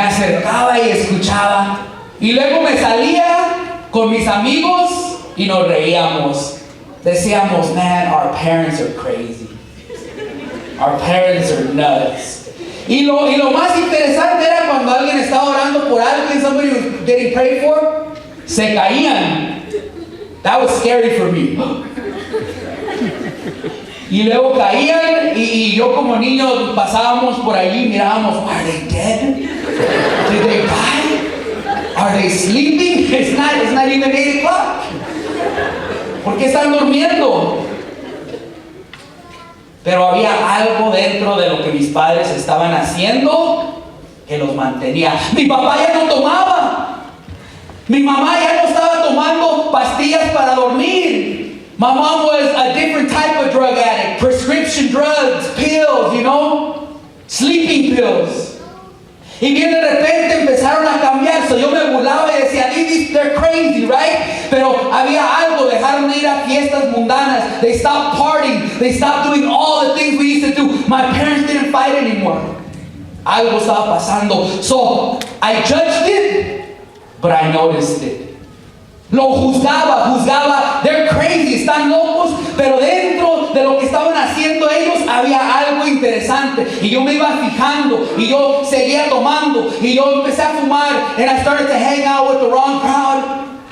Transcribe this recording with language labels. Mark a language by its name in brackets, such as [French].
[Spanish] Me acercaba y escuchaba. Y luego me salía con mis amigos y nos reíamos. Decíamos, [English] man, our parents are crazy. Our parents are nuts. [Spanish] Y lo más interesante era cuando alguien estaba orando por alguien, [English] somebody was getting prayed for, [Spanish] se caían. [English] That was scary for me. [Spanish] Y luego caían y yo como niño pasábamos por allí y mirábamos, [English] are they dead? Did they die? Are they sleeping? It's not even 8 o'clock. [Spanish] ¿Por qué están durmiendo? Pero había algo dentro de lo que mis padres estaban haciendo que los mantenía. Mi papá ya no tomaba. Mi mamá ya no estaba tomando pastillas para dormir. [English] My mom was a different type of drug addict. Prescription drugs, pills, sleeping pills. [Spanish] Y bien de repente empezaron a cambiar. So yo me burlaba y decía, [English] they're crazy, right? [Spanish] Pero había algo, dejaron de ir a fiestas mundanas. [English] They stopped partying. They stopped doing all the things we used to do. My parents didn't fight anymore. [Spanish] Algo estaba pasando. [English] So I judged it, but I noticed it. [Spanish] Lo juzgaba, [English] they're crazy, [Spanish] están locos, pero dentro de lo que estaban haciendo ellos había algo interesante. Y yo me iba fijando, y yo seguía tomando, y yo empecé a fumar, [English] and I started to hang out with the wrong crowd.